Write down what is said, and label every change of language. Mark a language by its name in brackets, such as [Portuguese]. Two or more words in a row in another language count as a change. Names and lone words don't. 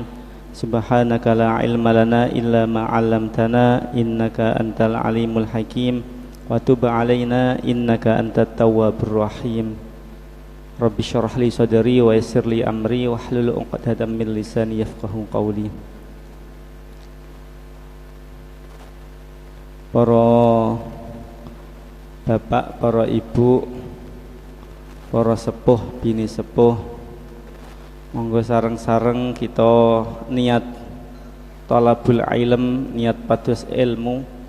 [Arabic] سبحانك لا علم لنا إلا ما علمتنا إنك أنت العليم الحكيم. وتب علينا إنك أنت التواب الرحيم. رب اشرح لي صدري ويسر لي أمري واحلل عقدة من لساني يفقهوا قولي. [Javanese] Para bapak, para ibu, para sepuh, bini sepuh, monggo sareng-sareng kita niat [Arabic] طلب العلم, [Javanese] niat pados ilmu.